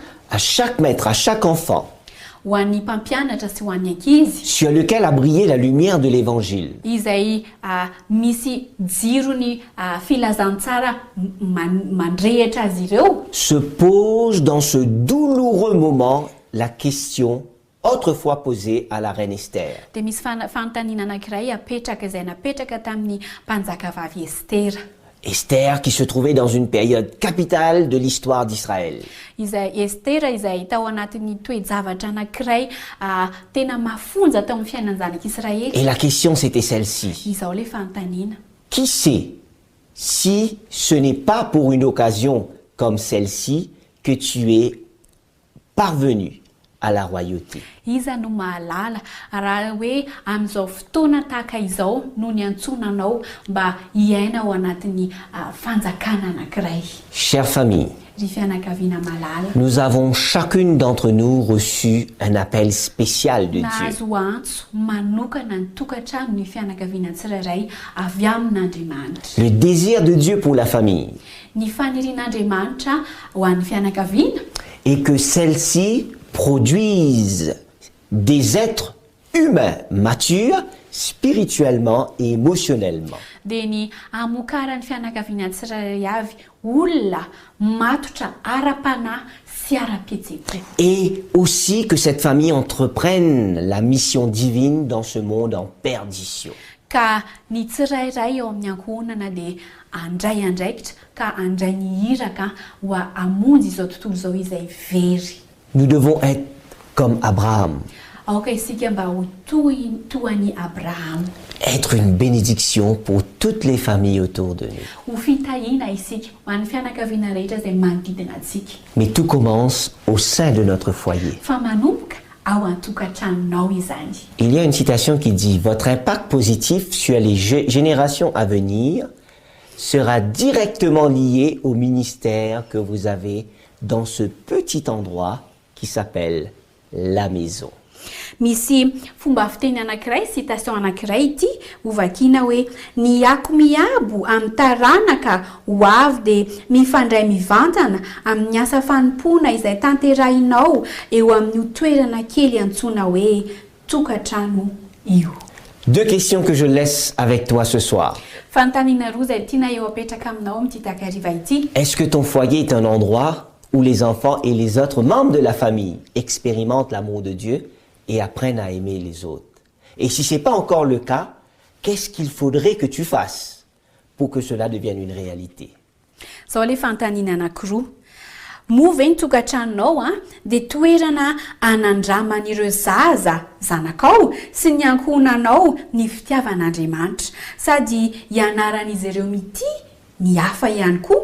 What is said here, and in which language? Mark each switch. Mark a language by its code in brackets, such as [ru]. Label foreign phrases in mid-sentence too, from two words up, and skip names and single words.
[fr] à chaque maître, à chaque enfant, [mg] ho an'ny mpampianatra sy ho an'ny ankizy [fr] sur lequel a brillé la lumière de l'Évangile. [mg] izay misy jirony filazantsara mandrehitra azy ireo, [fr] Se pose dans ce douloureux moment la question autrefois posée à la reine Esther. [mg] dia misy fanontaniana anankiray apetraka izay napetraka tamin'ny mpanjakavavy Estera. [fr] Esther qui se trouvait dans une période capitale de l'histoire d'Israël. [mg] Izay Estera izay tao anatin'ny toe-javatra anankiray tena mafonja tao amin'ny fiainan'ny zanak'Israely. [fr] Et la question c'était celle-ci. [mg] Izao le fanontaniana. [fr] Qui sait si ce n'est pas pour une occasion comme celle-ci que tu es parvenu à la royauté? [mg] Iza no mahalala raha hoe amin'izao fotoana tahaka izao no ny antsonanao mba hiaina ao anatin'ny fanjakana anankiray. [fr] Chère famille, [mg] Ry fianakaviana malala, [fr] nous avons chacune d'entre nous reçu un appel spécial de Dieu. [mg] nahazo antso manokana ny tokantrano ny fianakaviana tsirairay avy amin'Andriamanitra. [fr] Le désir de Dieu pour la famille [mg] Ny fanirian'Andriamanitra ho an'ny fianakaviana [fr] est que celle-ci produise des êtres humains matures spirituellement et émotionnellement. [mg] dia ny amokarany fianakaviana tsirairay avy olona matotra ara-panahy sy ara-pietsepoko. [fr] Et aussi que cette famille entreprenne la mission divine dans ce monde en perdition. [mg] Ka ny tsirairay eo amin'ny ankohonana dia andray andraikitra ka andray ny iraka ho hamonjy izao tontolo izao izay very. [fr] Nous devons être comme Abraham, [mg] Aoka isika mba ho toan'i Abraham, [fr] être une bénédiction pour toutes les familles autour de nous. [mg] ho fitahiana isika ho an'ny fianakaviana rehetra izay manodidina antsika. [fr] Mais tout commence au sein de notre foyer. [mg] Fa manomboka ao an-tokantranonao izany. [fr] Il y a une citation qui dit « Votre impact positif sur les générations à venir sera directement lié au ministère que vous avez dans ce petit endroit qui s'appelle la maison. [mg] Misy fomba fiteny anankiray citation anankiray ity hovakiana hoe ny ako miabo amin'ny taranaka ho avy dia mifandray mivantana amin'ny asa fanompoana izay tanterahinao eo amin'ny toerana kely antsoina hoe tokantrano io. [fr] Deux questions que je laisse avec toi ce soir. [mg] Fanontaniana roa izay tiana eo apetraka aminao amin'ity takariva ity. [fr] Est-ce que ton foyer est un endroit où les enfants et les autres membres de la famille expérimentent l'amour de Dieu et apprennent à aimer les autres? Et si ce n'est pas encore le cas, qu'est-ce qu'il faudrait que tu fasses pour que cela devienne une réalité? [mg] Zao le fanontaniana anankiroa. Moa ve ny tokantranonao dia toerana anandraman'ireo zaza zanakao sy ny ankohonanao ny fitiavan'Andriamanitra sady ianaran'izy ireo mity ny hafa ihany koa.